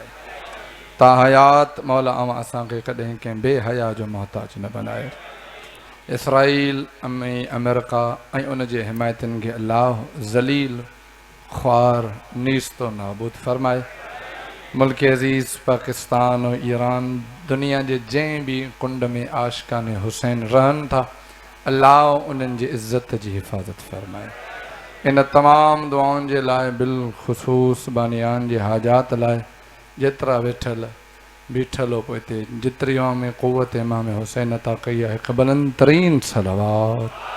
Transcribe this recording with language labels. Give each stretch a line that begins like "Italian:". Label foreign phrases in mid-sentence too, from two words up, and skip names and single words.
Sindhi: ता हयात मौला अवां असांखे कॾहिं कंहिं बेहया जो मोहताज न बनाए। इसराइल में अमेरिका ऐं उन जे हिमायतुनि खे अल्लाह ज़लील ख्वार नीस्तो नाबूद फरमाए। मुल्क अज़ीज़ पाकिस्तान और ईरान दुनिया के जैं भी कुंड में आशिकान हुसैन रहन था अल्लाह उन्हनि जी इज़्ज़त जी हिफ़ाज़त फरमाए। इन तमाम दुआउनि जे लाइ बिलख़ुसूस बानियान जे हाजात लाइ जेतिरा वेठल बीठल हो पोइ हिते जितरी में क़ुव्वत इमाम हुसैन अता कई आहे हिकु बुलंद तरीन सलवात।